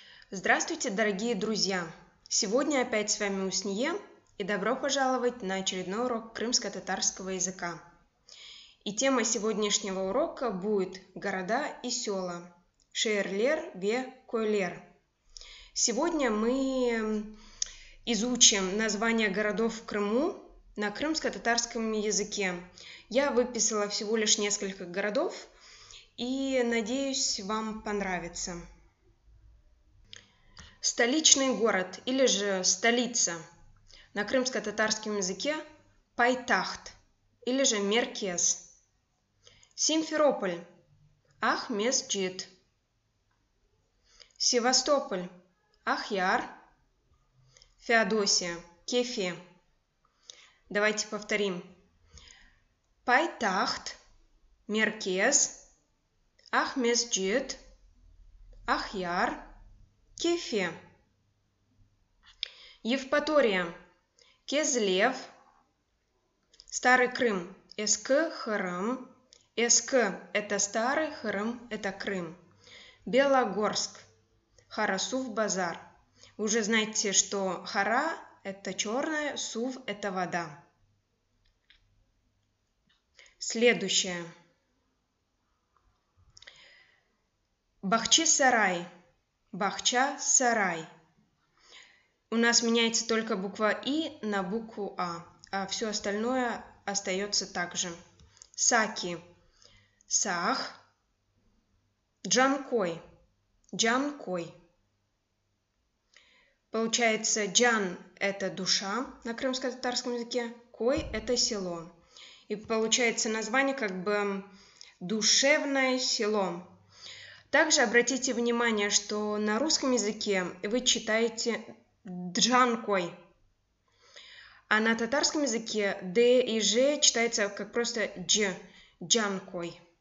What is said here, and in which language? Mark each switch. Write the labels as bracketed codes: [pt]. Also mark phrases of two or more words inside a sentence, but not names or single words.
[ru] Здравствуйте, дорогие друзья! Сегодня опять с вами Усния, и добро пожаловать на очередной урок крымско-татарского языка. И тема сегодняшнего урока будет города и села. [crh] Шehirler ve köyler. [ru] Сегодня мы изучим названия городов в Крыму на крымско-татарском языке. Я выписала всего лишь несколько городов, и надеюсь, вам понравится. Столичный город или же столица на крымско-татарском языке Пайтахт или же Меркез. Симферополь Ах-Месджид. Севастополь Ахьяр. Феодосия Кефе. Давайте повторим. Пайтахт, Меркез, Ах-Месджид, Ахьяр, Кефе. Евпатория Кезлев. Старый Крым Эск-Хырым. Эск – это старый, Хырым – это Крым. Белогорск Хара-Сув-Базар. Вы уже знаете, что Хара – это черное, Сув – это вода. Следующее. Бахчисарай. Бахча-Сарай. У нас меняется только буква И на букву а все остальное остается так же. Саки. Сах. Джанкой. Джанкой. Получается, джан – это душа на крымско-татарском языке, кой – это село. И получается название как бы душевное село. Также обратите внимание, что на русском языке вы читаете джанкой, а на татарском языке д и ж читается как просто дж, джанкой.